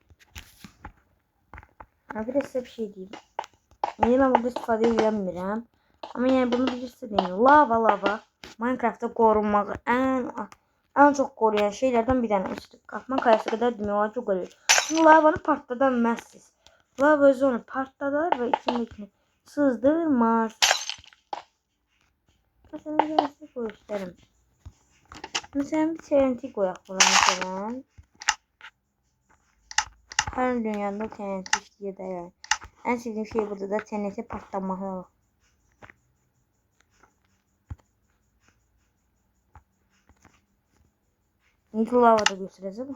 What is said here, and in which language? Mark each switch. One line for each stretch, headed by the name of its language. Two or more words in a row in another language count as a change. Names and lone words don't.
Azerbaijani: Bir də sizə bir şey deyim. İndi mən burada istifadə edəmirəm. Amma yəni bunu bilirsə deyim. Lava. Minecraftda qorunmağı ən çox qoruyan şeylərdən bir dənəsidir. Qatman kayası qədər demək olar ki, qoruyur. Şimdi lavanı partladan bilməzsiniz. Lava özü onu partladar və içindekini sızdırmaz.
Turkish: Mesela size gösterim. Mesela bir TNT koyak buna mesela. Her dünyada TNT işliyor da yani. En sevdiğim şey burada da TNT patlamalı. İlk lavada göstereceğim.